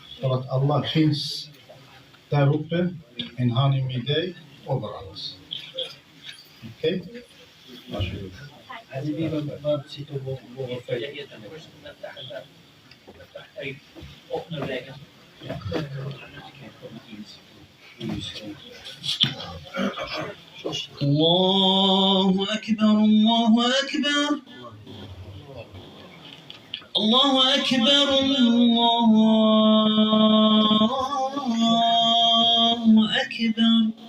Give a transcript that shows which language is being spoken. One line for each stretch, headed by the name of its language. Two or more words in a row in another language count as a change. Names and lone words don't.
Swedish: För att Allah finns där uppe, men han är med dig överallt. Okej? Varsågod. Vad sitter våra följer? Öppna vägen.
Arabic: الله أكبر الله أكبر الله أكبر الله أكبر